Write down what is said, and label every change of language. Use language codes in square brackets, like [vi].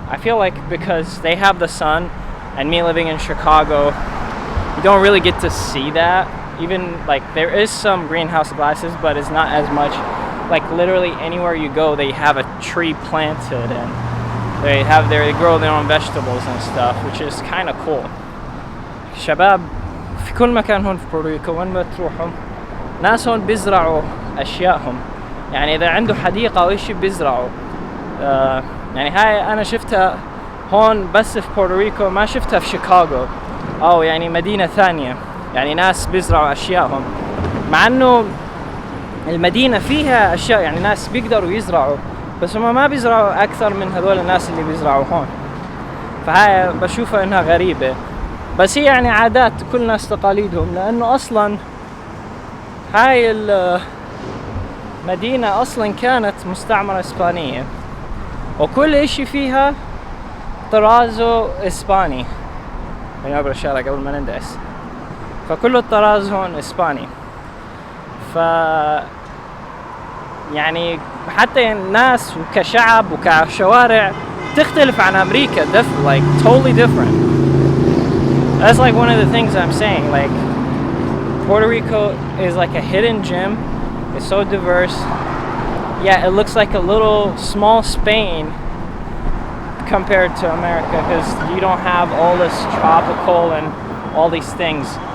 [en] I feel like because they have the sun, and me living in Chicago, you don't really get to see that. Even like there is some greenhouse glasses, but it's not as much. Like literally anywhere you go, they have a tree planted, and they grow their own vegetables and stuff, which is kind of cool. [ar] شباب في كل مكان هون في بورتوريكو وين ما تروحوا ناس هون بيزرعوا أشياءهم، يعني إذا عنده حديقة أو إشي بيزرعوا. يعني هاي أنا شفتها هون بس في بورتوريكو، ما شفتها في شيكاغو أو يعني مدينة ثانية، يعني ناس بيزرعوا أشياءهم، مع إنه المدينة فيها أشياء يعني ناس بيقدروا يزرعوا، بس هم ما بيزرعوا أكثر من هذول الناس اللي بيزرعوا هون. فهاي بشوفها إنها غريبة، بس هي يعني عادات كل ناس تقاليدهم، لأنه أصلا هاي المدينة أصلا كانت مستعمرة إسبانية، وكل إشي فيها طرازه إسباني. يعني أبرا الشارع قبل ما نندعس، فكل الطراز هون إسباني. يعني حتى الناس وكشعب وكشوارع تختلف عن أمريكا، [en] like totally different. That's like one of the things I'm saying, like Puerto Rico is like a hidden gem. It's so diverse. Yeah, it looks like a little small Spain compared to America, because you don't have all this tropical and all these things.